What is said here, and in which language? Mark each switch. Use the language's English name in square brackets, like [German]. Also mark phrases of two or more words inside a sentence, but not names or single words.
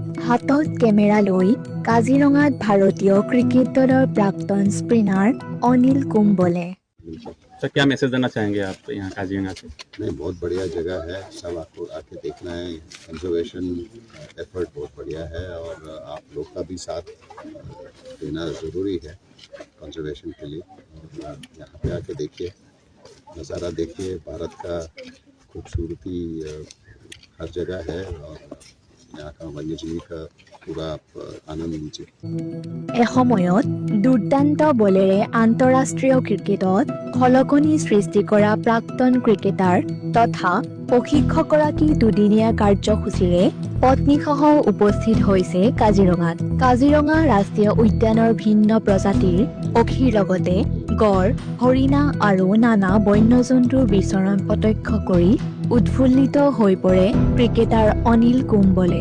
[Assamese] হাতত কেমেৰা লৈ কাজিৰঙাত ভাৰতীয় ক্ৰিকেট দলৰ প্ৰাক্তন স্পিনাৰ অনিল কুম্বলে। [Hindi] सर क्या मैसेज देना चाहेंगे आप यहाँ काजीरंगा से? नहीं, बहुत बढ़िया जगह है, सब आपको आके देखना है। [English] conservation effort [Hindi] बहुत बढ़िया है और आप लोग का भी साथ देना ज़रूरी है कंजर्वेशन के लिए। और यहाँ पे आके देखिए, नज़ारा देखिए, भारत का खूबसूरती हर जगह है और यहाँ का वन्यजीवी का पूरा आप आनंद लीजिए। [Assamese] এসময়ত দুৰ্দান্ত বলেৰে আন্তঃৰাষ্ট্ৰীয় ক্ৰিকেটত খলকনি সৃষ্টি কৰা প্ৰাক্তন ক্ৰিকেটাৰ তথা প্ৰশিক্ষকগৰাকী দুদিনীয়া কাৰ্যসূচীৰে পত্নীসহ উপস্থিত হৈছে কাজিৰঙাত। কাজিৰঙা ৰাষ্ট্ৰীয় উদ্যানৰ ভিন্ন প্ৰজাতিৰ পক্ষীৰ লগতে গড়, হৰিণা আৰু নানা বন্যজন্তুৰ বিচৰণ প্ৰত্যক্ষ কৰি উৎফুল্লিত হৈ পৰে ক্ৰিকেটাৰ অনিল কুম্বলে।